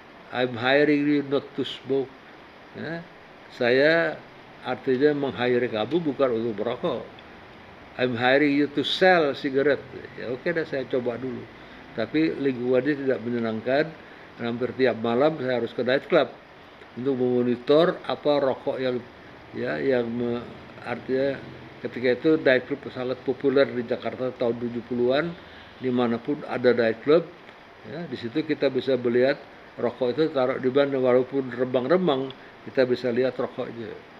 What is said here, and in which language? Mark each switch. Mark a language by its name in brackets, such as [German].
[English] I'm hiring you not to smoke. [Indonesian] Ya, saya artinya meng-hire kamu bukan untuk merokok. [English] I'm hiring you to sell cigarette. [Indonesian] Ya oke dah, saya coba dulu. Tapi lingkungannya tidak menyenangkan. Hampir tiap malam saya harus ke night club untuk memonitor apa rokok yang ya artinya ketika itu night club sangat populer di Jakarta tahun 70-an. Dimanapun ada night club, ya, di situ kita bisa melihat rokok itu taruh di mana, walaupun remang-remang kita bisa lihat rokoknya.